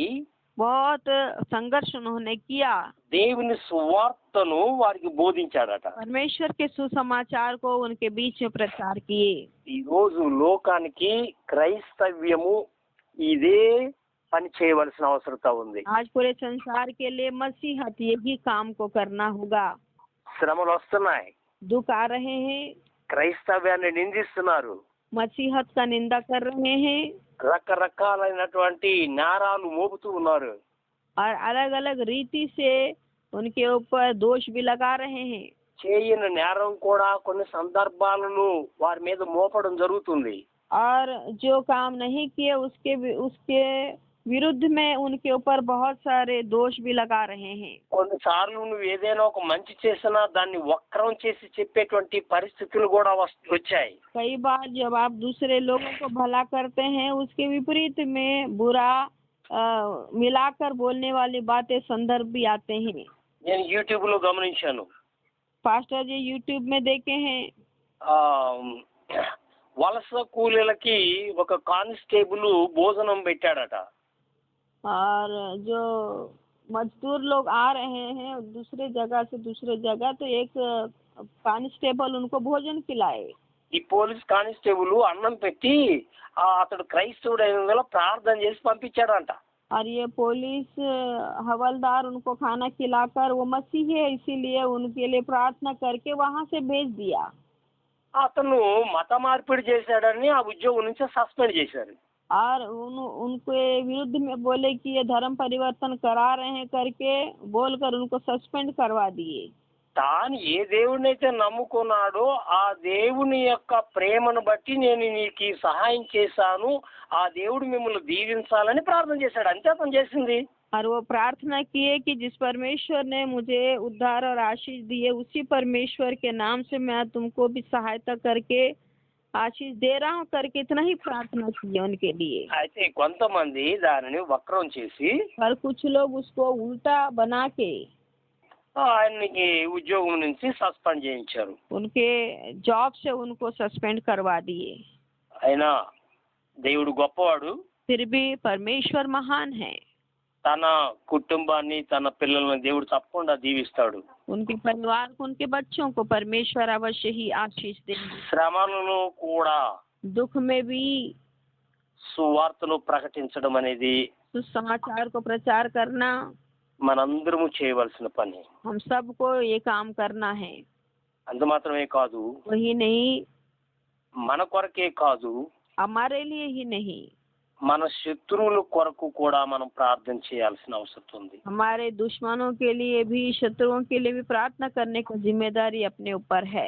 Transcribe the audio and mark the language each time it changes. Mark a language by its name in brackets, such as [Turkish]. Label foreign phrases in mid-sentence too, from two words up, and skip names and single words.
[Hindi] बहुत संघर्ष उन्होंने किया. [Telugu] దేవుని సువార్తను వారికి బోధించాడట. [Hindi] परमेश्वर के सुसमाचार को उनके बीच में प्रचार किए. [Telugu] ఈ రోజు లోకానికి క్రైస్తవ్యము ఇదే పని చేయవలసిన అవసరత ఉంది. [Hindi] आज पूरे संसार के लिए मसीहत यही काम को करना होगा. [Telugu] శ్రమలు వస్తున్నాయి, [Hindi] दुख आ रहे हैं, [Telugu] క్రైస్తవ్యాన్ని నిందిస్తున్నారు, [Hindi] मसीहत का निंदा कर रहे हैं [Telugu] రకరకాలైనటువంటి నేరాలు మోపుతూ ఉన్నారు. [Hindi] और अलग अलग रीति से उनके ऊपर दोष भी लगा रहे हैं. [Telugu] చేయని నేరం కూడా కొన్ని సందర్భాలను వారి మీద మోపడం జరుగుతుంది. [Hindi] और जो काम नहीं किए उसके विरुद्ध में उनके ऊपर बहुत सारे दोष भी लगा रहे हैं. [Telugu] కొన్నిసార్లు నువ్వు ఏదైనా ఒక మంచి చేసినా దాన్ని వక్రం చేసి చెప్పేటువంటి పరిస్థితులు కూడా వచ్చాయి. [Hindi] कई बार जब आप दूसरे लोगों को भला करते हैं उसके विपरीत में बुरा मिलाकर बोलने वाली बातें संदर्भ भी आते हैं. [Telugu] నేను యూట్యూబ్ లో గమనించాను. [Hindi] पास्टर जी यूट्यूब में देखे हैं. [Telugu] వలస కూలీలకి ఒక కానిస్టేబుల్ భోజనం పెట్టాడట. [Hindi] और जो मजदूर लोग आ रहे हैं दूसरे जगह से दूसरे जगह तो एक कांस्टेबल उनको भोजन खिलाए. [Telugu] ఈ పోలీస్ కానిస్టేబుల్ అన్నం పెట్టి అతడు క్రైస్తవుడు అయిన ప్రార్థన చేసి పంపించాడంట. [Hindi] और ये पुलिस हवलदार उनको खाना खिलाकर, वो मसीही है इसीलिए उनके लिए प्रार्थना करके वहां से भेज दिया। [Telugu] అతను మత మార్పిడి చేశాడని ఆ ఉద్యోగం నుంచి సస్పెండ్ చేశారు. [Hindi] और उनके विरुद्ध में बोले कि ये धर्म परिवर्तन करा रहे हैं करके बोलकर उनको सस्पेंड करवा दिए। [Telugu] తాను ఏ దేవుడినైతే నమ్ముకున్నాడో ఆ దేవుని యొక్క ప్రేమను బట్టి నేను నీకు ఈ సహాయం చేశాను, ఆ దేవుడు మిమ్మల్ని దీవించాలని ప్రార్థన చేశాడు. అంతే అతను చేసింది. [Hindi] और वो प्रार्थना किए कि जिस परमेश्वर ने मुझे उद्धार और आशीष दिए उसी परमेश्वर के नाम से मैं तुमको भी सहायता करके आशीष दे रहा हूँ करके इतना ही प्रार्थना की उनके लिए। [Telugu] అయితే కొంతమంది దానిని వక్రం చేసి [Hindi] और कुछ लोग उसको उल्टा बना के [Telugu] ఆయనకి ఉద్యోగం నుంచి సస్పెండ్ చేయించారు. [Hindi] उनके जॉब से उनको सस्पेंड करवा दिए। [Telugu] అయినా దేవుడు గొప్పవాడు. [Hindi] फिर भी परमेश्वर महान है। [Telugu] తన కుటుంబాన్ని తన పిల్లల్ని దేవుడు తప్పకుండా దీవిస్తాడు. [Hindi] उनके परिवार को, उनके बच्चों को परमेश्वर अवश्य ही आशीष देंगे। [Telugu] శ్రమలను కూడా [Hindi] दुख में भी [Telugu] సువార్తను ప్రకటించడం అనేది [Hindi] सुसमाचार को प्रचार करना [Telugu] మనందరము చేయవలసిన పని. [Hindi] हम सबको ये काम करना है। [Telugu] అంత మాత్రమే కాదు, [Hindi] वही नहीं, [Telugu] మన కొరకే కాదు, [Hindi] हमारे लिए ही नहीं, [Telugu] మన శత్రువుల కొరకు కూడా మనం ప్రార్థన చేయాల్సిన అవసరం ఉంది. [Hindi] हमारे दुश्मनों के लिए भी, शत्रुओं के लिए भी प्रार्थना करने की जिम्मेदारी अपने ऊपर है।